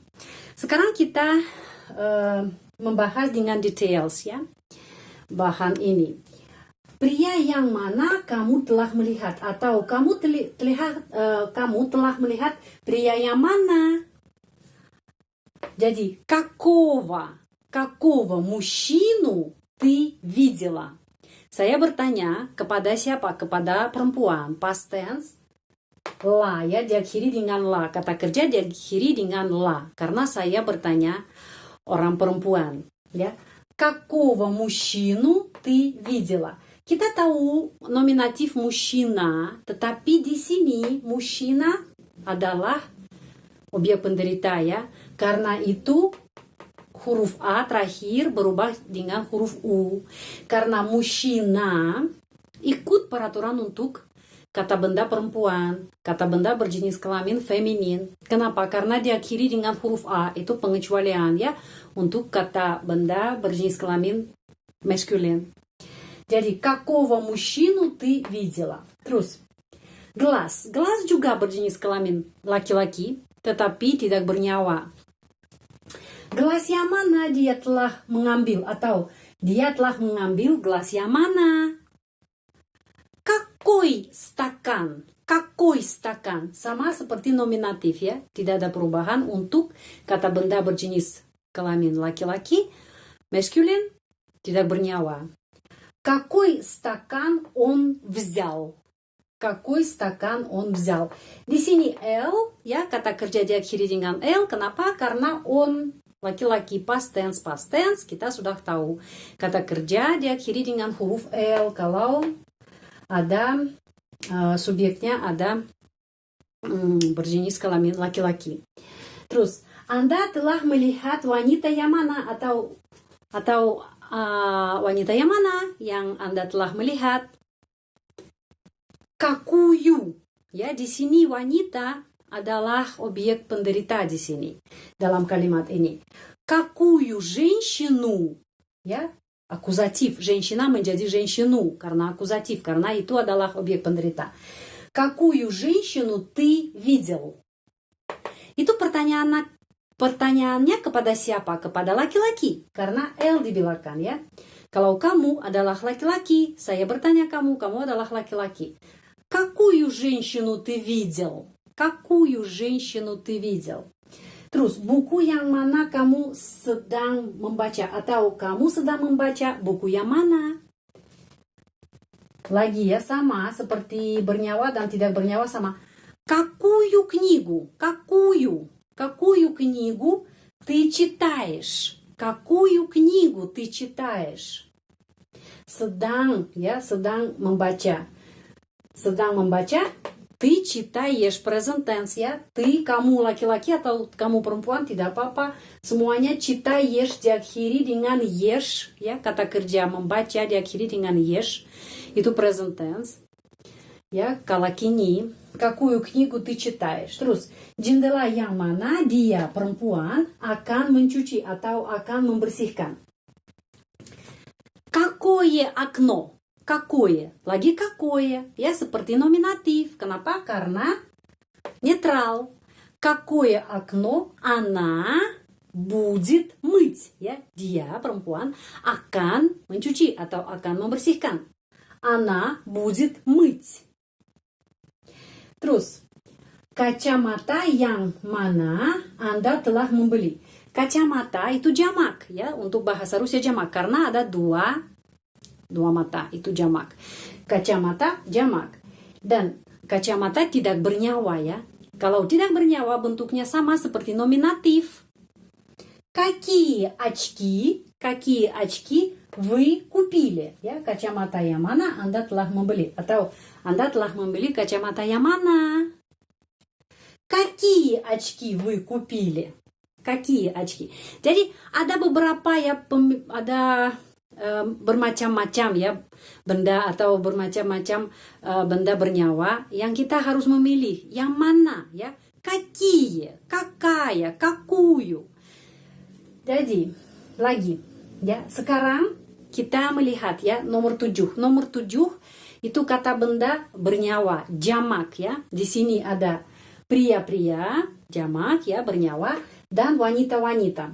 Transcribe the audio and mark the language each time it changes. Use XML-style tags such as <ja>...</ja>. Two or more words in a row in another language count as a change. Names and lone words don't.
<id>Sekarang kita membahas dengan details, ya, bahan ini. Pria yang mana kamu telah melihat, atau kamu telah melihat pria yang mana?</id> <ru>Jadi какого мужчину ты видела?</ru> <id>Saya bertanya kepada siapa? Kepada perempuan.</id> <en>Past tense</en> <id>la, ya, diakhiri dengan la. Kata kerja diakhiri dengan la karena saya bertanya orang perempuan, ya.</id> <ru>Какого мужчину ты видела?</ru> <id>Kita tahu nominatif mushina, tetapi di sini mushina adalah objek penderita, ya. Karena itu huruf A terakhir berubah dengan huruf U. Karena mushina ikut peraturan untuk kata benda perempuan, kata benda berjenis kelamin feminin. Kenapa? Karena diakhiri dengan huruf A, itu pengecualian, ya, untuk kata benda berjenis kelamin maskulin. Jadi,</id> <ru>какого мужчину ты видела?</ru> <id>Terus, gelas juga berjenis kelamin laki-laki, tetapi tidak bernyawa. Gelas yang mana dia telah mengambil, atau dia telah mengambil gelas yang mana?</id> <ru>Какой стакан?</ru> <id>Sama seperti nominatif, ya. Tidak ada perubahan untuk kata benda berjenis kelamin laki-laki, maskulin, tidak bernyawa.</id> <ru>Какой стакан он взял?</ru> <id>Di sini L, ya, kata kerja diakhiri dengan L. Kenapa? Karena on laki-laki</id> <en>past tense</en> <id>kita sudah tahu. Kata kerja diakhiri dengan huruf L kalau ada subjeknya ada berjenis kelamin laki-laki. Terus, Anda telah melihat wanita yang mana atau wanita yang mana yang Anda telah melihat?</id> <ru>Какую?</ru> <id>Ya, di sini wanita adalah objek penderita di sini dalam kalimat ini.</id> <ru>Какую женщину?</ru> <id>Ya, akuzatif. Женщина menjadi женщину karena akuzatif, karena itu adalah objek penderita.</id> <ru>Какую женщину ты видел?</ru> <id>Itu pertanyaannya kepada siapa? Kepada laki-laki, karena L dibilangkan ya. Kalau kamu adalah laki-laki, saya bertanya kamu adalah laki-laki.</id> <ru>Какую женщину ты видел? Какую женщину ты видел?</ru> <id>Terus, buku yang mana kamu sedang membaca? Atau kamu sedang membaca buku yang mana? Lagi ya, sama seperti bernyawa dan tidak bernyawa sama.</id> <ru>Какую книгу? Какую книгу ты читаешь? Какую книгу ты читаешь?</ru> <id>Sedang membaca. Sedang membaca,</id> <ru>ты читаешь</ru> <en>present tense</en> <ru>ya.</ru> <id>Ты, kamu laki-laki atau kamu perempuan tidak apa-apa. Semuanya читаешь diakhiri dengan ешь ya. Kata kerja membaca diakhiri dengan ешь. Itu</id> <en>present tense.</en> <id>Ya, kalau kini,</id> <ru>какую книгу ты читаешь?</ru> <id>Terus, jendela yang mana dia perempuan akan mencuci atau akan membersihkan?</id> <ru>Какое окно? Какое?</ru> <id>Lagi какое? Ya, seperti nominatif. Kenapa? Karena netral.</id> <ru>Какое окно она будет мыть?</ru> <id>Ya, dia perempuan akan mencuci atau akan membersihkan.</id> <ru>Она будет мыть.</ru> <id>Terus, kacamata yang mana Anda telah membeli? Kacamata itu jamak ya, untuk bahasa Rusia jamak karena ada dua mata, itu jamak. Kacamata jamak. Dan kacamata tidak bernyawa ya. Kalau tidak bernyawa bentuknya sama seperti nominatif.</id> <ru>Какие очки вы купили?</ru> <id>Ya, kacamata yang mana Anda telah membeli? Atau Anda telah membeli kacamata yang mana?</id> <ru>Какие очки вы купили? Какие очки?</ru> <id>Jadi ada beberapa ya, ada bermacam-macam ya benda atau bermacam-macam benda bernyawa yang kita harus memilih yang mana ya.</id> <ru>Какие, какая, какую.</ru> <id>Jadi lagi ya, sekarang kita melihat ya nomor 7. Nomor 7 itu kata benda bernyawa, jamak ya. Di sini ada pria-pria, jamak ya, bernyawa, dan wanita-wanita.</id>